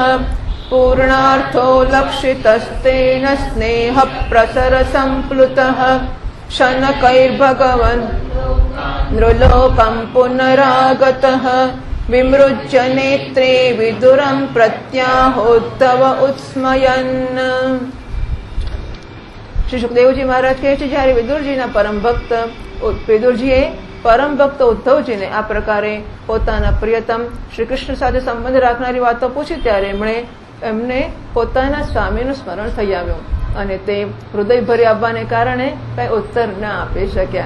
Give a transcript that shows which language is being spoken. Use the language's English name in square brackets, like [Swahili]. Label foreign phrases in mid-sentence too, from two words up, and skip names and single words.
[Sanskrit] पूर्णार्थो लक्षितस्तेन स्नेहप्रसरसम्प्लुतः। शनकैर्भगवन् नृलोकं पुनरागतः। विमृज्य नेत्रे विदुरं प्रत्याहोद्धव उत्स्मयन्। [Gujarati] શ્રી સુખદેવજી મહારાજ કહે છે, જયારે વિદુરજીના પરમ ભક્ત વિદુરજીએ પરમ ભક્ત ઉદ્ધવજીને આ પ્રકારે પોતાના પ્રિયતમ શ્રી કૃષ્ણ સાથે સંબંધ રાખનારી વાતો પૂછી ત્યારે એમને પોતાના સ્વામીનું સ્મરણ થઈ આવ્યું અને તે હૃદય ભરી આવવાને કારણે કઈ ઉત્તર ન આપી શક્યા.